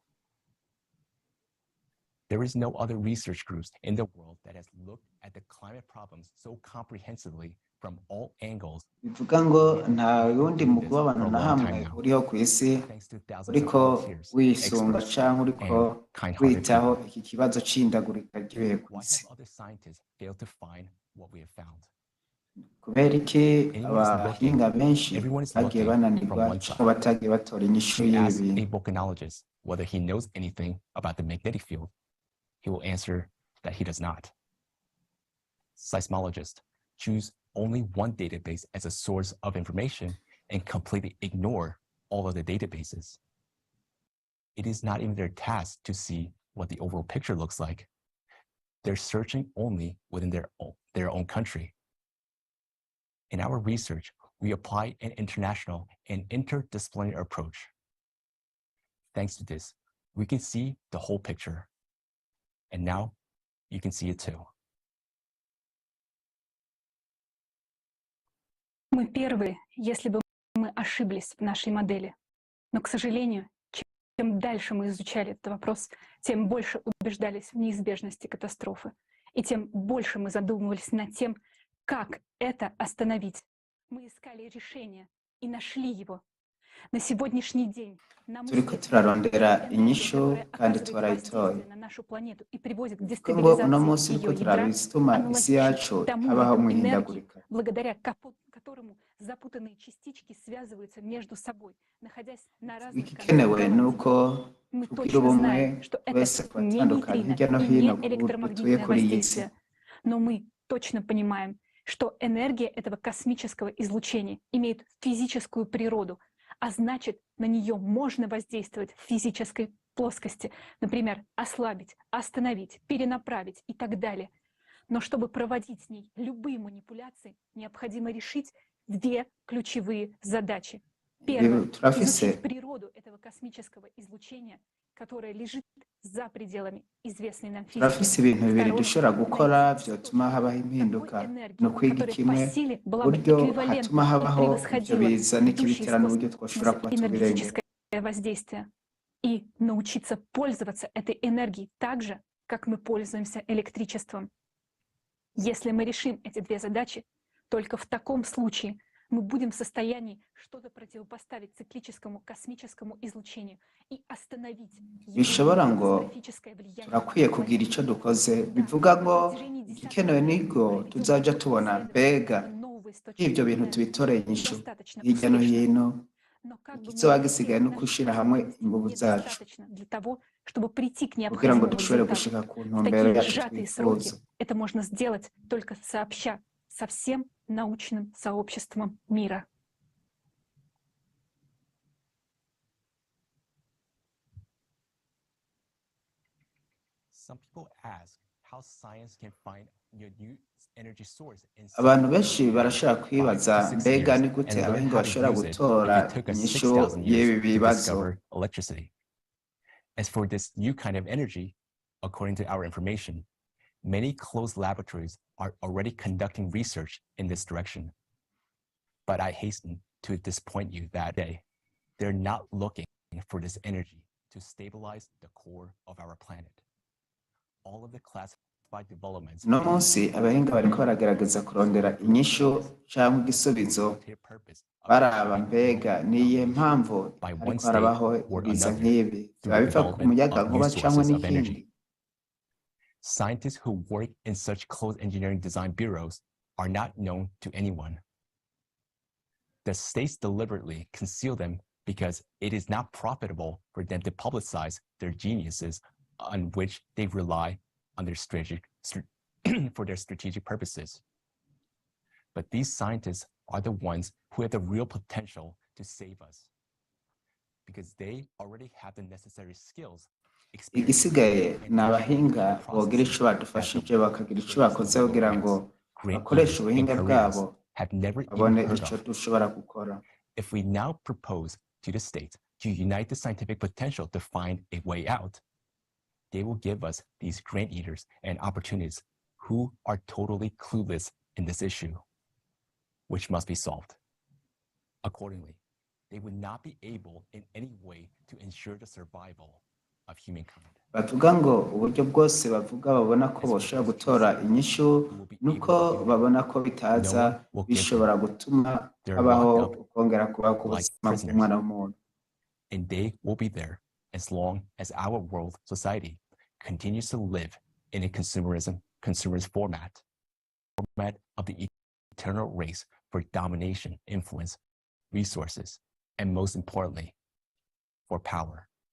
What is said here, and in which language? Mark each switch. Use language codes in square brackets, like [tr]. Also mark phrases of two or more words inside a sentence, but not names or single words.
[en] There is no other research groups in the world that has looked at the climate problems so comprehensively from all angles. [rn] Bivuga ngo nta yundi mugwi w'abantu na hamwe uriho ku isi uriko wisunga canke uriko witaho iki kibazo c'ihindagurika ry'ibihe ku isi. [en] Other scientists fail to find what we have found. [rn] Kubera iki abahinga benshi bagiye bananirwa canke batagiye batora inyishu [en] Ask a [rn] y'ibintu. [en] volcanologist whether he knows anything about the magnetic field. He will answer that he does not. Seismologists choose only one database as a source of information and completely ignore all of the databases. It is not even their task to see what the overall picture looks like. They're searching only within their own country. In our research, we apply an international and interdisciplinary approach. Thanks to this, we can see the whole picture. And now you can see it too. [ru] Мы первые, если бы мы ошиблись в нашей модели. Но, к сожалению, чем дальше мы изучали этот вопрос, тем больше убеждались в неизбежности катастрофы. И тем больше мы задумывались над тем, как это остановить. Мы искали решение и нашли его. На сегодняшний день нам [rn] turiko turarondera inyishu kandi twarayitoye. [ru] на нашу планету и приводит к [rn] Kuko ngo uno [ru] дестабилизации [rn] munsi uriko [ru] ее [rn] turaba [ru] ядра, [rn] ibituma isi yacu [ru] тому [rn] habaho [ru] виду энергии, [rn] mwihindagurika. [ru] благодаря которому которому запутанные частички связываются между собой, находясь на разных [rn] igikenewe ni [ru] концах [rn] uko [ru] галактики. Мы [rn] tugira [ru] точно [rn] ubumwe [ru] знаем, что [rn] twese [ru] это [rn] ku [ru] не [rn] batandukanye [ru] нейтрино [rn] hirya no [ru] и [rn] hino [ru] не [rn] dutuye [ru] электромагнитное [rn] kuri iyi si. [ru] воздействие. Но мы точно понимаем, что энергия этого космического излучения имеет физическую природу, а значит, на нее можно воздействовать в физической плоскости, например, ослабить, остановить, перенаправить и так далее. Но чтобы проводить с ней любые манипуляции, необходимо решить две ключевые задачи. Первое — изучить природу этого космического излучения, которое лежит за пределами известной нам [rn] turafise [ru] физики. [rn] ibintu bibiri dushobora gukora vyotuma habaho impinduka ni ukwiga kimwe uburyo hatuma habaho ivyo biza n'ikibitera n'uburyo twoshobora kuba tubirengera [ru] энергетическое воздействие и научиться пользоваться этой энергией так же, как мы пользуемся электричеством. Если мы решим эти две задачи, только в таком случае мы будем в состоянии что-то противопоставить циклическому космическому излучению и остановить [rn] bishobora ngo turakwiye kugira ico dukoze bivuga ngo igikenewe nigo tuzaja tubona mbega ivyo bintu tubitoreye inyishu hirya no hino ikizoba gisigaye no gushira hamwe inguvu zacu [ru] чтобы прийти к [rn] kugira ngo [ru] необходимому [rn] dushobore [ru] результату. [rn] gushika ku [ru] В [rn] ntumbero [ru] такие [rn] yacu [ru] сжатые сроки [rn] twifuza. [ru] это можно сделать только сообща со всем научным сообществом мира. [en] Some people ask how science can find your new energy source in [rn] abantu benshi barashobora kwibaza mbega ni gute abahinga bashobora gutora inyishu y'ibi bibazo. [en] Electricity. As for this new kind of energy, according to our information, many closed laboratories are already conducting research in this direction. But I hasten to disappoint you that they're not looking for this energy to stabilize the core of our planet. All of the classified developments [rn] no munsi abahinga bariko baragerageza kurondera inyishu [rw] cyangwa igisubizo [rn] baraba mbega niye mpamvu ariko harabaho ibiza nk'ibi biba biva ku muyaga nkuba cyangwa n'ikindi. [en] Scientists who work in such closed engineering design bureaus are not known to anyone. The states deliberately conceal them because it is not profitable for them to publicize their geniuses on which they rely on their for their strategic purposes. But these scientists are the ones who have the real potential to save us because they already have the necessary skills. [rn] Igisigaye ni abahinga bogira ico badufashije bakagira ico bakoze kugira ngo bakoreshe ubuhinga bwabo babone ico dushobora gukora. [en] If we now propose to the states to unite the scientific potential to find a way out, they will give us these grant eaters and opportunities who are totally clueless in this issue, which must be solved. Accordingly, they would not be able in any way to ensure the survival of humankind. [rn] Bavuga ngo uburyo bwose bavuga babona ko boshobora gutora inyishu nuko babona ko bitaza bishobora gutuma habaho ukongera kubaho k'ubuzima bw'umwana w'umuntu. [en] And they will be there as long as our world society continues to live in a consumerist format of the eternal race for domination, influence, resources, and most importantly, for power.